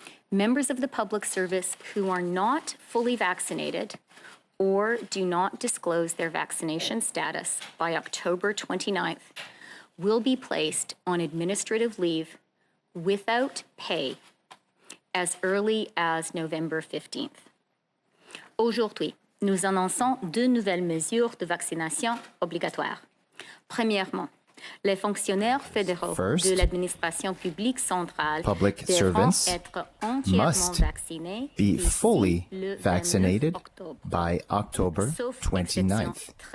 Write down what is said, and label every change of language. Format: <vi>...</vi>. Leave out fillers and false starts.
<en>Members of the public service who are not fully vaccinated or do not disclose their vaccination status by October 29th will be placed on administrative leave without pay as early as November 15th.</en> <fr>Aujourd'hui, nous annonçons 2 nouvelles mesures de vaccination obligatoires. Premièrement, Les fonctionnaires fédéraux de l'administration publique centrale</fr> <en>public servants must be fully vaccinated by October 29th.</en>